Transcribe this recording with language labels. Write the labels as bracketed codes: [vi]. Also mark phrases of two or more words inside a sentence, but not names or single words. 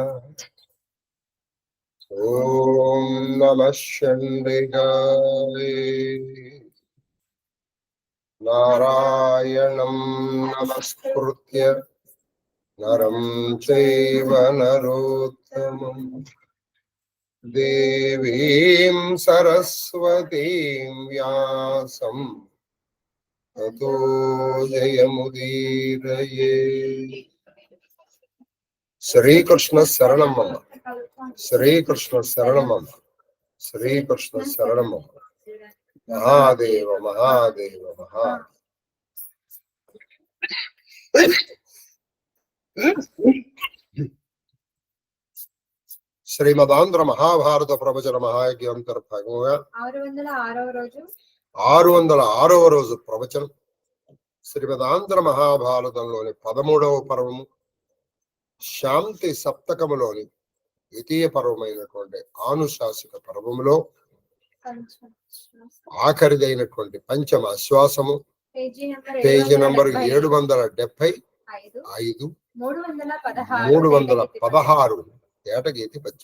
[sa] ओम नमः शंडिगाय नारायणं नमस्कृत्य नरं चैव नरोत्तमं देवीं सरस्वतीं व्यासं ततो जयमुदीरये। श्रीकृष्ण शरणं मम। श्रीकृष्ण शरणं मम। श्रीकृष्ण शरणं मम। महादेव महादेव महादेव। [te] శ్రీమదాంధ్ర మహాభారత ప్రవచన మహాయజ్ఞ అంతర్భాగంగా 606వ రోజు ప్రవచనం. శ్రీమదాంధ్ర మహాభారతంలోని 13వ పర్వము, శాంతి సప్తకములోని ద్వితీయ పర్వమైనటువంటి ఆనుశాసిక పర్వములో ఆఖరిదైనటువంటి పంచమ ఆశ్వాసము, పేజీ నంబర్ 775, 316 ఏటగీతి పద్యం.